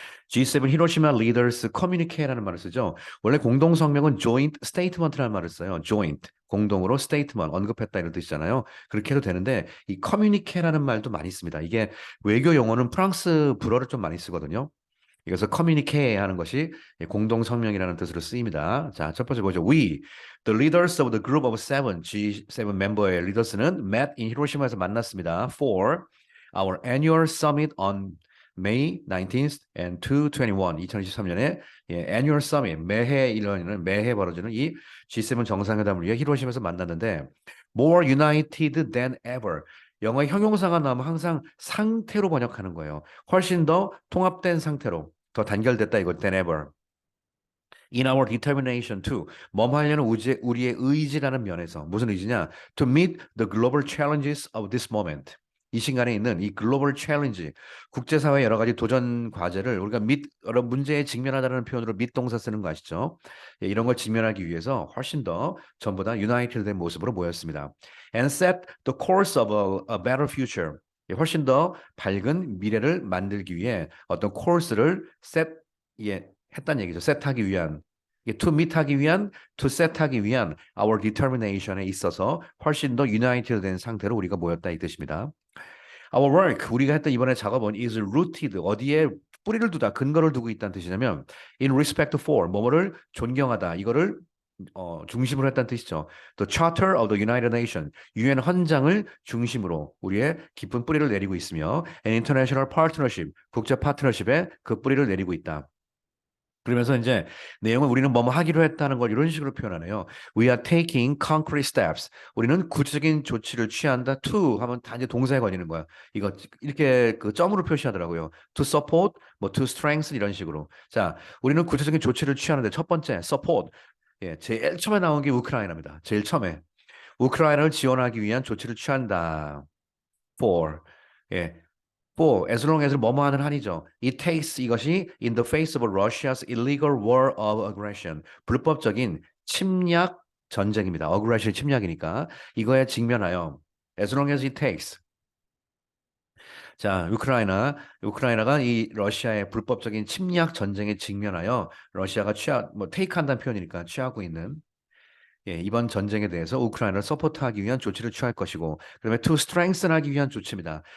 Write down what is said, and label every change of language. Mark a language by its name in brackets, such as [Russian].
[Korean] G7 히로시마 리더스 커뮤니케라는 말을 쓰죠. 원래 공동 성명은 joint statement라는 말을 써요. joint 공동으로 statement 언급했다 이런 뜻이잖아요. 그렇게 해도 되는데 이 커뮤니케라는 말도 많이 씁니다. 이게 외교 용어는 프랑스 불어를 좀 많이 쓰거든요. 이것을 커뮤니케 하는 것이 공동 성명이라는 뜻으로 쓰입니다. 자, 첫 번째 보죠. [English] We, the leaders of the group of seven, [Korean] G7 멤버의 리더스는 [English] met in [Korean] 히로시마에서 만났습니다. [English] For our annual summit on May 19th and 221, [Korean] 2023년에 annual summit, 매해 일어나는 매해 벌어지는 이 G7 정상회담을 위해 히로시마에서 만났는데 [English] more united than ever. [Korean] 영어의 형용사가 나오면 항상 상태로 번역하는 거예요. 훨씬 더 통합된 상태로. 더 단결됐다 이거 than ever. [English] In our determination to [Korean] 뭐뭐 하려는 우리의 의지라는 면에서 무슨 의지냐? [English] To meet the global challenges of this moment. [Korean] 이 시간에 있는 이 글로벌 챌린지, 국제사회 여러 가지 도전 과제를 우리가 여러 문제에 직면하다는 표현으로 동사 쓰는 거 아시죠? 이런 걸 직면하기 위해서 훨씬 더 전보다 유나이티드 된 모습으로 모였습니다. [English] And set the course of a better future. [Korean] 훨씬 더 밝은 미래를 만들기 위해 어떤 코스를 했단 얘기죠. 셋하기 위한 to meet 하기 위한, to set 하기 위한 [English] our determination [Korean] 에 있어서 훨씬 더 united 된 상태로 우리가 모였다 이 뜻입니다. [English] Our work, [Korean] 우리가 했던 이번에 작업은 [English] is rooted, [Korean] 어디에 뿌리를 두다, 근거를 두고 있다는 뜻이냐면 [English] in respect for, [Korean] 뭐뭐를 존경하다, 이거를 중심으로 했다는 뜻이죠. [English] The Charter of the United Nations, [Korean] 유엔 헌장을 중심으로 우리의 깊은 뿌리를 내리고 있으며 [English] an international partnership, [Korean] 국제 파트너십에 그 뿌리를 내리고 있다. 그러면서 이제 내용은 우리는 뭐뭐 하기로 했다는 걸 이런 식으로 표현하네요. [English] We are taking concrete steps. [Korean] 우리는 구체적인 조치를 취한다. To 하면 다 이제 동사에 걸리는 거야. 이거 이렇게 그 점으로 표시하더라고요. [English] To support, 뭐 to strengthen 이런 식으로. [Korean] 자, 우리는 구체적인 조치를 취하는데 첫 번째 support. 제일 처음에 나온 게 우크라이나입니다. 제일 처음에 우크라이나를 지원하기 위한 조치를 취한다. For. 예, [English] as long as [Korean] 뭐뭐 하는 한이죠. [English] It takes [Korean] 이것이 [English] in the face of Russia's illegal war of aggression. [Korean] 불법적인 침략 전쟁입니다. aggression 침략이니까 이거에 직면하여 [English] as long as it takes. [Korean] 자, 우크라이나가 이 러시아의 불법적인 침략 전쟁에 직면하여 러시아가 take한다는 표현이니까 취하고 있는 이번 전쟁에 대해서 우크라이나를 서포트하기 위한 조치를 취할 것이고, 그다음에 to strengthen하기 위한 조치입니다.